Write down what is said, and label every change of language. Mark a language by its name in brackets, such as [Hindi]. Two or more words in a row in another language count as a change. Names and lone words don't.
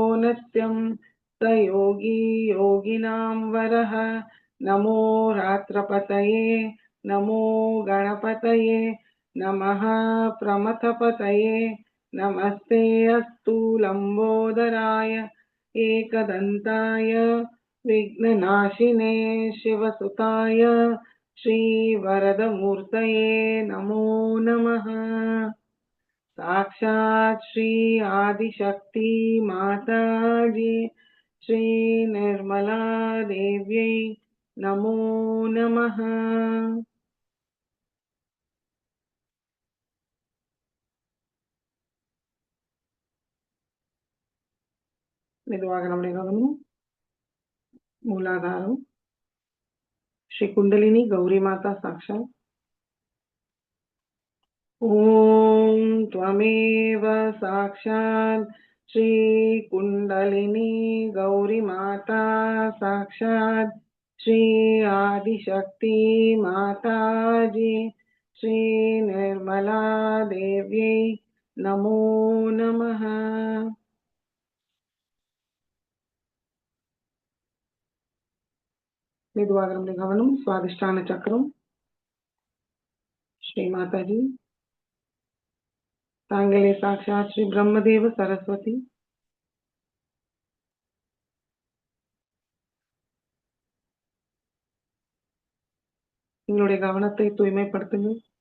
[Sanskrit] नित्यं स योगी योगिनां वरः नमो रात्रपतये नमो गणपतये नमः प्रमथपतये नमस्ते अस्तु लम्बोदराय एकदन्ताय विघ्ननाशिने शिवसुताय श्रीवरदमूर्तये नमो नमः। साक्षात् श्री आदिशक्ति माता जी श्री निर्मला देव्यै नमो नमः। [Tamil] மெதுவாக நம்முடைய கவனம் மூலாதாரம் [Sanskrit] श्री कुंडलिनी गौरी माता साक्षात् ॐ त्वमेव साक्षात् श्री कुंडलिनी गौरी माता साक्षात् श्री आदिशक्ति माता जी श्री निर्मला देव्यै नमो नमः। [Tamil] மெதுவாக நம்முடைய கவனம் சுவாதிஷ்டான சக்கரம் श्री माता जी தாங்களே சாட்சாத் ஸ்ரீ பிரம்மதேவ சரஸ்வதி உங்களுடைய கவனத்தை தூய்மைப்படுத்துங்கள்.